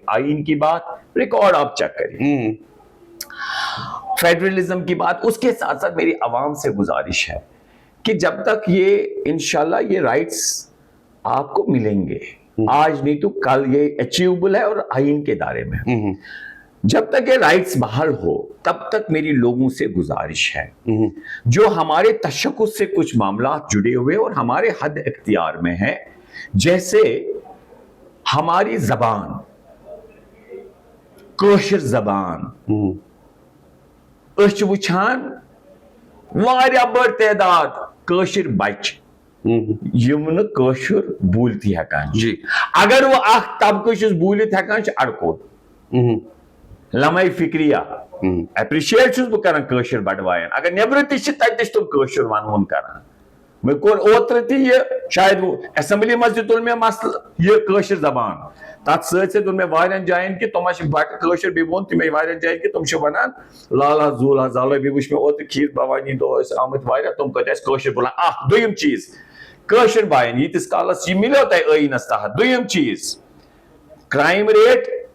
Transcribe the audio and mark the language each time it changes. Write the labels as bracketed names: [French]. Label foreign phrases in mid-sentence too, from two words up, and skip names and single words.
[Urdu] آئین کی بات ریکارڈ آپ چیک کریں فیڈرلزم کی بات اس کے ساتھ ساتھ میری عوام سے گزارش ہے کہ جب تک یہ انشاءاللہ یہ رائٹس آپ کو ملیں گے آج نہیں تو کل یہ اچیوبل ہے اور آئین کے دائرے میں جب تک یہ رائٹس بحال ہو تب تک میری لوگوں سے گزارش ہے جو ہمارے تشخص سے کچھ معاملات جڑے ہوئے اور ہمارے حد اختیار میں ہیں جیسے ہماری زبان [Kashmiri] کٲشِر زبان أسۍ چھِ وٕچھان واریاہ بٔڑ تعداد کٲشِر بچہِ یِم نہٕ کٲشُر بوٗلتھٕے ہٮ۪کان چھِ اگر وۄنۍ اکھ طبقہٕ چھُس بوٗلِتھ ہٮ۪کان چھُ اڑکوت لمحے فکریہ اپریشیٹ چھُس بہٕ کران کٲشِر بڑوایَن اگر نیبرٕ تہِ چھِ تتہِ تہِ چھِ تِم کٲشُر ونوُن کران. مےٚ کوٚر اوترٕ تہِ یہِ شاید ایسمبلی منٛز تہِ تُل مےٚ مسلہٕ یہِ کٲشِر زبان تتھ سۭتۍ سۭتۍ ووٚن مےٚ واریاہن جاین کہِ تِم چھِ بٹہٕ کٲشُر بیٚیہِ ووٚن تہِ مےٚ واریاہن جاین کہِ تِم چھِ ونان لالا زولا زالا بیٚیہِ وٕچھ مےٚ اوترٕ کھیٖر بھوانی دۄہ ٲسۍ آمٕتۍ واریاہ تِم کۭتیاہ ٲسۍ کٲشُر بولان اکھ دوٚیِم چیٖز کٲشِر بایَن ییٖتِس کالس یہِ مِلیو تۄہہِ ٲییٖنس تحت دوٚیِم چیٖز [English] crime rate